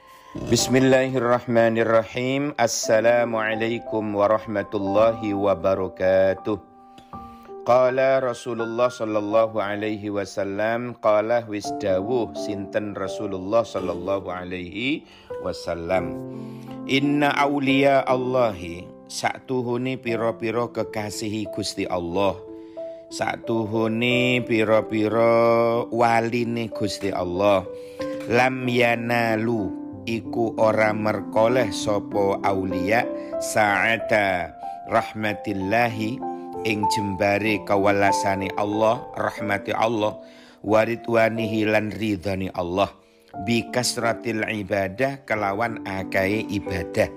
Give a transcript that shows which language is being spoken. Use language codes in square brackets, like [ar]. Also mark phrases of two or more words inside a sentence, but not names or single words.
[ar] بسم الله الرحمن الرحيم. السلام عليكم ورحمة الله وبركاته. قال رسول الله صلى الله عليه وسلم، قال [jv] wis dawuh sinten [ar] رسول الله صلى الله عليه وسلم، إن أولياء الله, [jv] saktuhune pira-pira kekasihi Gusti Allah, saktuhune pira-pira waline Gusti Allah, [ar] لم ينالوا [jv] iku ora merkoleh sopo aulia [ar] سعة رحمة الله [jv] ing jembare kawalasane Allah, [ar] رحمة الله، ورضوانه [jv] lan ridhani Allah, [ar] بكثرة العبادة [jv] kelawan akae ibadah.